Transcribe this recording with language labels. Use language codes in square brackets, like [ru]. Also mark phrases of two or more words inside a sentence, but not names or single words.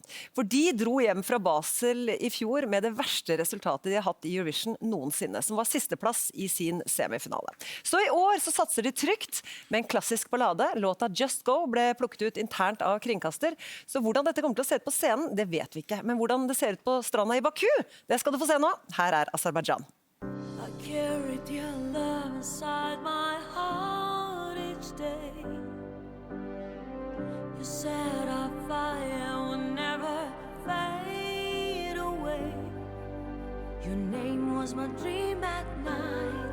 [no] For de dro hjem fra Basel i fjor med det verste resultatet de har hatt i Eurovision noensinne, som var sisteplass i sin semifinale. Så i år så satser de trygt med en klassisk ballade. Låta Just Go ble plukket ut internt av kringkaster. Så hvordan dette kommer til å se ut på scenen, det vet vi ikke. Men hvordan det ser ut på stranda i Baku, det skal du få se nå. Her Aserbajdsjan. [en] I carried your love inside my heart. stay. You said our fire would never fade away. Your name was my dream at night.